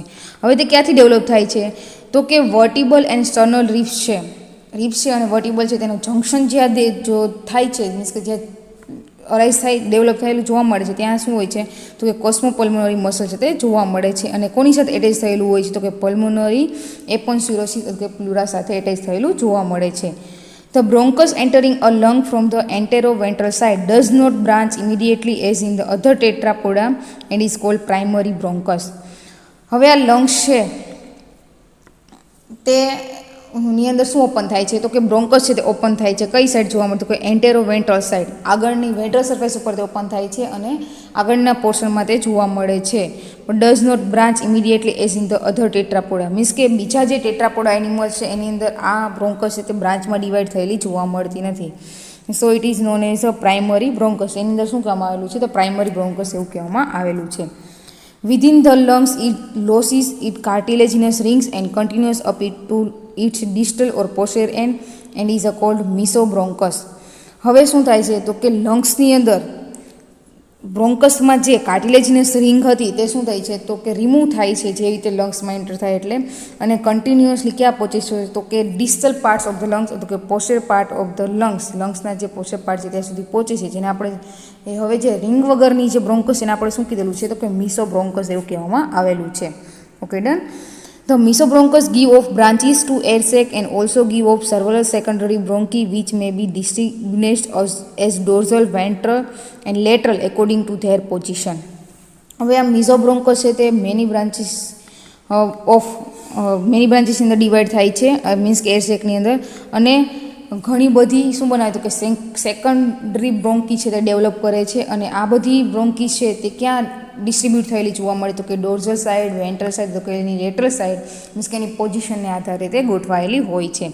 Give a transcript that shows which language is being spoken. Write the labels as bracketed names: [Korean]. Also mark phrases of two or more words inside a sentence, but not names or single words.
[Gujarati] હવે તે ક્યાંથી ડેવલપ થાય છે તો કે [English] vertebral and sternal ribs [Gujarati] છે, અને વર્ટિબલ છે તેનું જંક્શન જ્યાં જો થાય છે, મીન્સ કે જ્યાં અરાઇઝ થાય ડેવલપ થયેલું જોવા મળે છે, ત્યાં શું હોય છે તો કે [English] costopulmonary muscle [Gujarati] છે તે જોવા મળે છે, અને કોની સાથે એટેચ થયેલું હોય છે તો કે [English] pulmonary aponeurosis [Gujarati] અથવા કે પ્લુરા સાથે એટેચ થયેલું જોવા મળે છે. [English] The bronchus entering a lung from the anteroventral side does not branch immediately as in the other tetrapoda and is called primary bronchus. [Gujarati] હવે આ લંગ્સ છે તે ની અંદર શું ઓપન થાય છે તો કે બ્રોન્કસ છે તે ઓપન થાય છે. કઈ સાઈડ જોવા મળતું? કે [English] anteroventral side, [Gujarati] આગળની [English] ventral surface [Gujarati] ઉપર તે ઓપન થાય છે અને આગળના પોર્શનમાં તે જોવા મળે છે. પણ [English] does not branch immediately as in the other tetrapoda, [Gujarati] મીન્સ કે બીજા જે [English] tetrapoda animals [Gujarati] છે એની અંદર આ બ્રોન્કસ છે તે બ્રાન્ચમાં ડિવાઈડ થયેલી જોવા મળતી નથી. [English] so it is known as a primary bronchus. [Gujarati] એની અંદર શું કહેવામાં આવેલું છે તો [English] primary bronchus [Gujarati] એવું કહેવામાં આવેલું છે. [English] Within the lungs it loses its cartilaginous rings and continues up it to its distal or posterior end and is called mesobronchus. [Gujarati] હવે શું થાય છે તો કે લંગ્સની અંદર બ્રોન્કસમાં જે [English] cartilaginous ring [Gujarati] હતી તે શું થાય છે તો કે રિમૂવ થાય છે જેવી રીતે લંગ્સમાં એન્ટર થાય એટલે, અને કન્ટિન્યુઅસલી ક્યાં પહોંચે છે તો કે [English] distal parts of the lungs [Gujarati] અથવા કે [English] posterior part of the lungs [Gujarati] જે [English] posterior part [Gujarati] છે ત્યાં સુધી પહોંચે છે, જેને આપણે હવે જે રિંગ વગરની જે બ્રોન્કસ એને આપણે શું કીધેલું છે તો કે મિસોબ્રોન્કસ એવું કહેવામાં આવેલું છે. [English] okay done. The mesobronchus give off branches to air sac and also give off several secondary bronchi which may be distinguished as dorsal, ventral and lateral according to their position. [Gujarati] હવે આ mesobronchus છે તે [English] many branches [Gujarati] ની અંદર ડિવાઈડ થાય છે, મીન્સ કે [English] air sac [Gujarati] અંદર, અને ઘણી બધી શું બનાવે તો કે [English] secondary bronchi [Gujarati] છે તે ડેવલપ કરે છે, અને આ બધી બ્રોન્કી છે તે ક્યાં ડિસ્ટ્રીબ્યુટ થયેલી જોવા મળે તો કે [English] dorsal side, ventral side, [Gujarati] તો કે એની [English] lateral side, [Gujarati] મીન્સ કે એની પોઝિશનને આધારે તે ગોઠવાયેલી હોય છે.